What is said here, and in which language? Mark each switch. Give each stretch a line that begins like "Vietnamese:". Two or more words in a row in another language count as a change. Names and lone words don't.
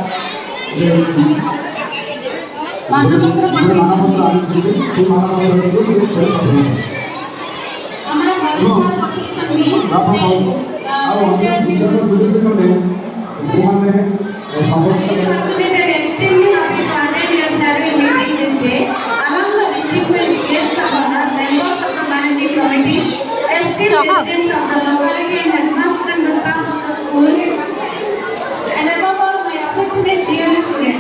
Odia: ମାନପତ୍ର ମାନପତ୍ର ଆଣିଛନ୍ତି ସେ ମାନପତ୍ରକୁ ସେ ଆମର ଓଡ଼ିଶା ପଠେଇଛନ୍ତି ଆଉ ଅନ୍ୟ ଶିକ୍ଷକ ଶିକ୍ଷକମାନେ ଯେଉଁମାନେ ସମର୍ଥନ
English: Residents of the locality and headmaster and the staff of the school, and above all, my affectionate dear students.